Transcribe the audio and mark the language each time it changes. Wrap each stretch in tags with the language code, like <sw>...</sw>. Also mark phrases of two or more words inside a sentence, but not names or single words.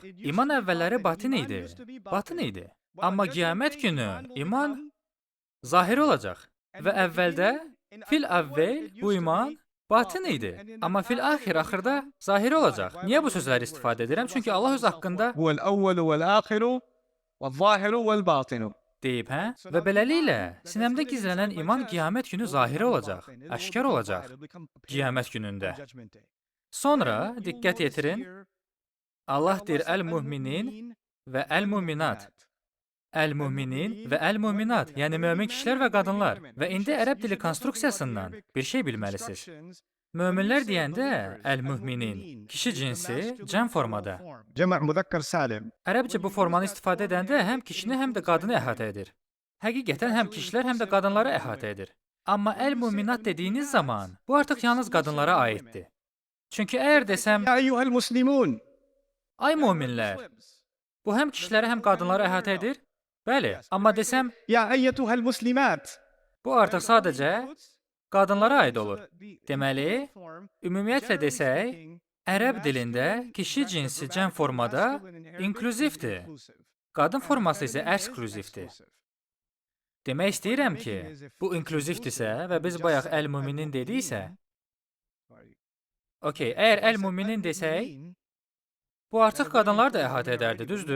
<az>İman əvvəlləri batin idi. Batin idi. Amma qiyamət günü iman zahiri olacaq. Və əvvəldə</az> <ar>في الأول</ar> <az>bu iman batin idi. Amma fil axırda zahiri olacaq. Niyə bu sözləri istifadə edirəm? Çünki Allah öz haqqında</az> <ar>هو الأول والآخر والظاهر والباطن.</ar> <az>deyib, hə? Və beləliklə, sinəmdə gizlənən iman qiyamət günü zahiri olacaq, aşkar olacaq qiyamət günündə. Sonra, diqqət yetirin, Allah deyir</az> <ar>المؤمنين والمؤمنات. المؤمنين والمؤمنات,</ar> <az>yəni mömin kişilər və qadınlar. Və indi ərəb dili konstruksiyasından bir şey bilməlisiniz. Möminlər deyəndə əl-müminin, kişi cinsi cəm formada.</az> <ar>جمع مذكر سالم.</ar> <az>Ərəbcə bu formanı istifadə edəndə həm kişini, həm də qadını əhatə edir. Həqiqətən həm kişilər, həm də qadınları əhatə edir. Amma əl-müminat dediyiniz zaman, bu artıq yalnız qadınlara aiddir. Çünki əgər desəm,</az> <ar>يا أيها المسلمون</ar> <az>ay möminlər, bu həm kişiləri, həm qadınları əhatə edir? Bəli, amma desəm,</az> <ar>يا أيتها المسلمات</ar> <az>bu artıq sadəcə qadınlara aid olur. Deməli, ümumiyyətlə desək, ərəb dilində kişi cinsi cəm formada inklüzivdir. Qadın forması isə eksklüzivdir. Demək istəyirəm ki, bu inklüzivdirsə və biz bayaq əl-müminin dediksə, okey, əgər əl-müminin desək, bu artıq qadınlar da əhatə edərdi, düzdür?</az>